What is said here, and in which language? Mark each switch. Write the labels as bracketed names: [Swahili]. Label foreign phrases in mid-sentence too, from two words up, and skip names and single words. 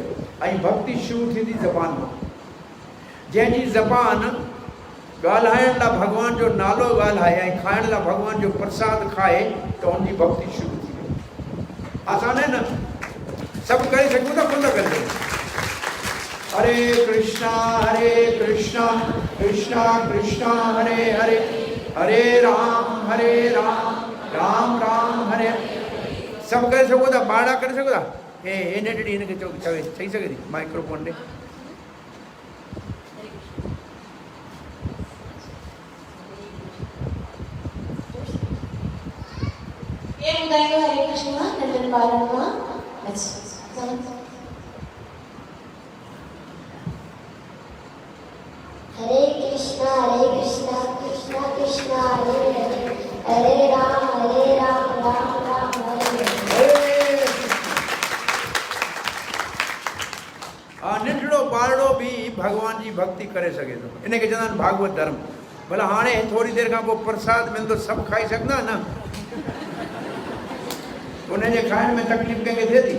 [Sindhi] ऐं भक्ति शुरू थींदी ज़बान मां। जंहिंजी ज़बान ॻाल्हाइण लाइ भॻवान जो नालो ॻाल्हाए ऐं खाइण लाइ भॻवान जो प्रसाद खाए त उनजी भक्ति शुरू थी वई। आसान आहे न? सभु करे सघूं था, कोन था करे सघूं। [Sanskrit] हरे कृष्णा कृष्णा कृष्णा हरे हरे, हरे राम राम राम हरे। [Sindhi] सब करे सघो था, बाड़ा करे सघो था। हे एने ॾिठी हिनखे चवे चई सघे थी माइक्रोफोन ॾे। ये ॿुधायो हरे कृष्णा नंदन ॿारनि मां। अच्छा, [Sanskrit] हरे कृष्णा कृष्णा कृष्णा हरे हरे, हरे राम राम राम हरे। [Sindhi] नंढड़ो ॿारड़ो बि भॻवान जी भक्ति करे सघे थो। इनखे चवंदा आहिनि भागवत धर्म। भला हाणे थोरी देरि खां पोइ प्रसाद मिलंदो, सभु खाई सघंदा न? उनजे खाइण में तकलीफ़ कंहिंखे थिए थी?